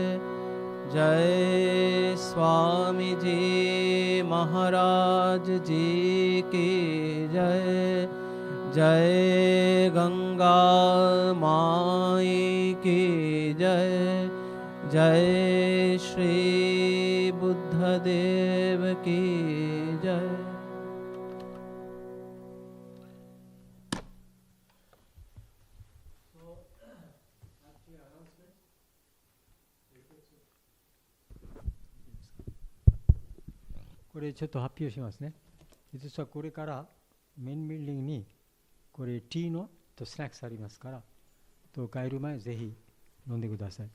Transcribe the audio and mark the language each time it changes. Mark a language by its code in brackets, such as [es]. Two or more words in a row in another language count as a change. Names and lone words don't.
[hi] जय स्वामी जी महाराज जी की जय। जय गंगा माई की जय। जय श्री बुद्धदेव की जय। [ja] これちょっと発表しますね。実はこれからメインビルディングにこれティーのとスナックスありますから、と帰る前ぜひ飲んでください。